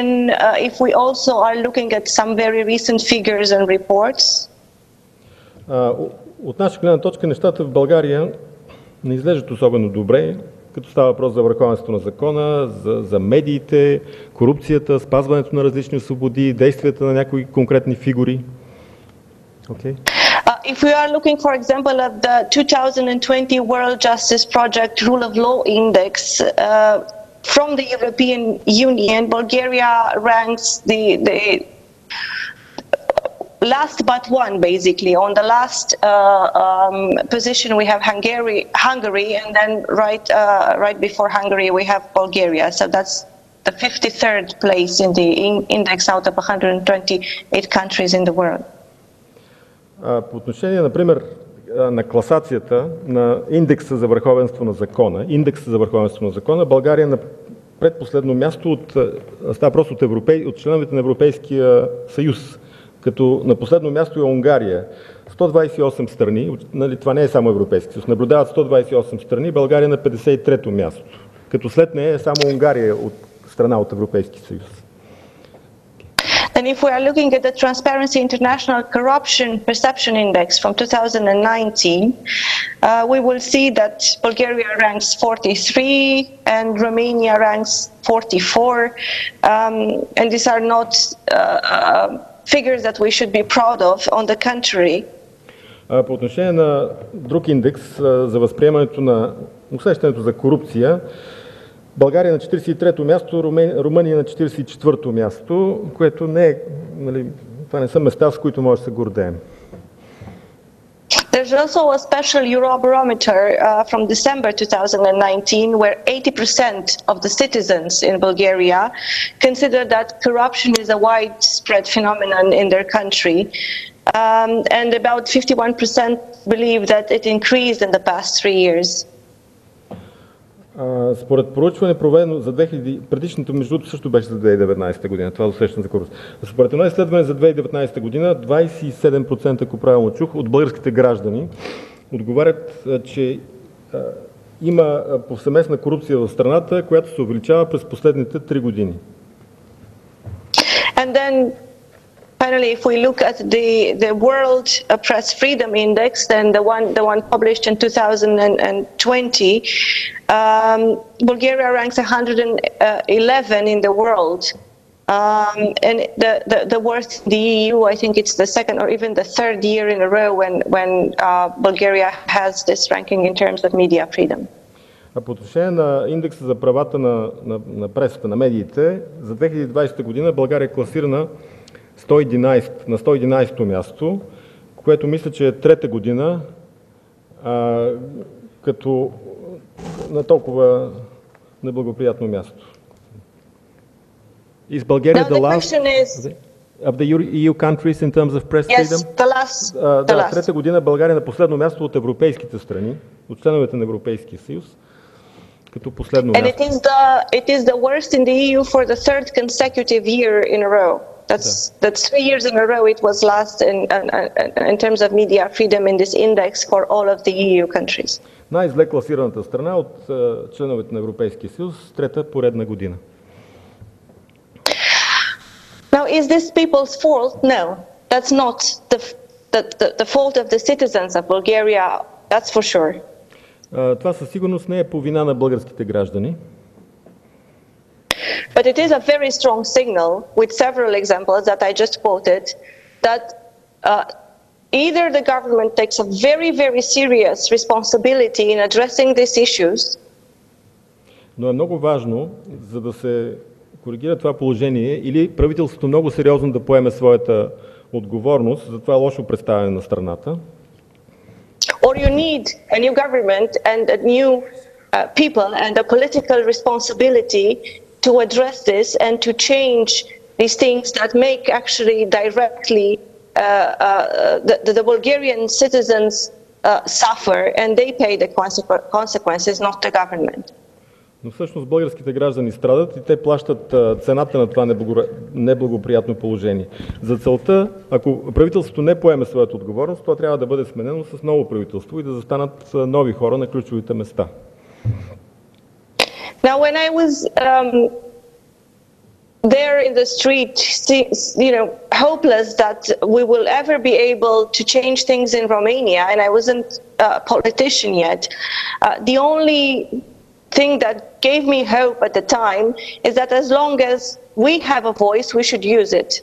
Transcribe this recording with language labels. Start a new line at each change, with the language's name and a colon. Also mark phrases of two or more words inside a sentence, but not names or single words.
English: If we also are looking at some very recent figures and reports.
Bulgarian: От наша гледна точка нещата в България не изглеждат особено добре, като става въпрос за върховенството на закона, за медиите, корупцията, спазването на различни свободи, действията на някои конкретни фигури.
English: Okay. If we are looking, for example, at the 2020 World Justice Project Rule of Law Index from the European Union, Bulgaria ranks the last but one, basically. On the last position we have Hungary, and then right before Hungary we have Bulgaria. So that's the 53rd place in the index out of 128 countries in the world.
Bulgarian: По отношение, например, на класацията на индекса за върховенство на закона, България е на предпоследно място става просто от членовете на Европейския съюз. Като на последно място е Унгария. 128 страни, нали, това не е само Европейски съюз, наблюдават 128 страни, България на 53-то място. Като след нея е само Унгария от страна от Европейски съюз.
English: And if we are looking at the Transparency International Corruption Perception Index from 2019, we will see that Bulgaria ranks 43 and Romania ranks 44. And these are not figures that we should be proud of. On the contrary.
Bulgarian: По отношение на друг индекс за възприемането на усещането за корупция, България на 43-то място, Румъния на 44-то място, което не е, нали, това не са места, с които може да се гордеем.
English: There's also a special Eurobarometer from December 2019 where 80% of the citizens in Bulgaria consider that corruption is a widespread phenomenon in their country. And about 51% believe that it increased in the past 3 years.
Bulgarian: Според проучване, проведено за предишното, между другото, също беше за 2019 година, това усещане за корупция. Според едно изследване за 2019 година, 27%, ако правилно чух, от българските граждани отговарят, че има повсеместна корупция в страната, която се увеличава през последните 3 години.
English: And then finally, if we look at the World Press Freedom Index, then the one published in 2020, Bulgaria ranks 111 in the world, and the worst in the EU. I think it's the second or even the third year in a row when Bulgaria has this ranking in terms of media freedom.
Bulgarian: А по отношение на индекса за правата на пресата, на медиите, за 2020 година България е класирана на 111-то място, което мисля, че е трета година като на толкова неблагоприятно място.
English: Is Bulgaria Now the question is of the EU countries in terms of press freedom? Yes, the last.
Bulgarian: Да, трета година България на последно място от европейските страни, от членовете на Европейския съюз, като последно
English: And
Bulgarian: място.
English: it is the worst in the EU for the third consecutive year in a row. That's 3 years in a row it was last in terms of media freedom in this index for all of the EU countries.
Bulgarian: Най-зле класираната страна от членовете на Европейския съюз, трета поредна година.
English: Now, is this people's fault? No, that's not the fault of the citizens of Bulgaria, that's for sure.
Bulgarian: Това със сигурност не е по вина на българските граждани.
English: But it is a very strong signal, with several examples that I just quoted, that either the government takes a very, very serious responsibility in addressing these issues.
Bulgarian: Но е много важно, за да се коригира това положение, или правителството много сериозно да поеме своята отговорност за това лошо представяне на страната.
English: Or you need a new government and a new people and a political responsibility to address this and to change these things that make actually directly the Bulgarian citizens suffer and they pay the consequences, not the government.
Bulgarian: Но всъщност българските граждани страдат и те плащат цената на това неблагоприятно положение. За целта, ако правителството не поеме своята отговорност, то трябва да бъде сменено с ново правителство и да застанат нови хора на ключовите места.
English: Now, when I was there in the street, hopeless that we will ever be able to change things in Romania, and I wasn't a politician yet, the only thing that gave me hope at the time is that as long as we have a voice, we should use it.